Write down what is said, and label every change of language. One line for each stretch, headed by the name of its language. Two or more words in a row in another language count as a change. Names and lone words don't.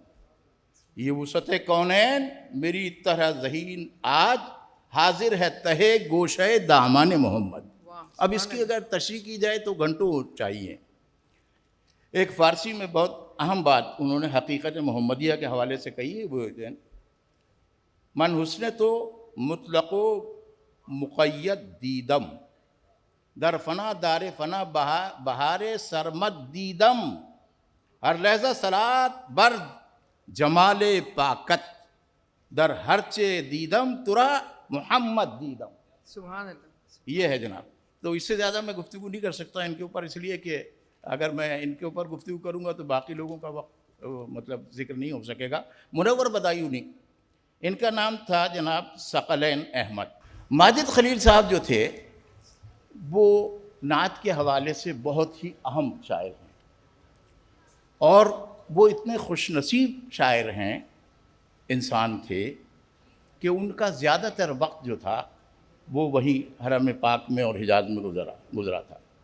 Urdu: یہ وسعت کونین میری طرح ذہین آج حاضر ہے تہے گوشہ دامان محمد. اب اس کی اگر تشریح کی جائے تو گھنٹوں چاہیے. ایک فارسی میں بہت اہم بات انہوں نے حقیقت محمدیہ کے حوالے سے کہی ہے, وہ
Persian: من حسن تو مطلق و مقید دیدم، در فنا دار فنا بہار سرمد دیدم، ہر لحظہ صلات بر جمال پاکت، در ہر چے دیدم ترا محمد دیدم.
Arabic: سبحان اللہ.
Urdu: یہ ہے جناب. تو اس سے زیادہ میں گفتگو نہیں کر سکتا ان کے اوپر، اس لیے کہ اگر میں ان کے اوپر گفتگو کروں گا تو باقی لوگوں کا وقت مطلب ذکر نہیں ہو سکے گا. منور بدایونی ان کا نام تھا جناب ثقلین احمد. ماجد خلیل صاحب جو تھے وہ نعت کے حوالے سے بہت ہی اہم شاعر ہیں، اور وہ اتنے خوش نصیب شاعر ہیں، انسان تھے، کہ ان کا زیادہ تر وقت جو تھا وہ وہیں حرم پاک میں اور حجاز میں گزرا تھا.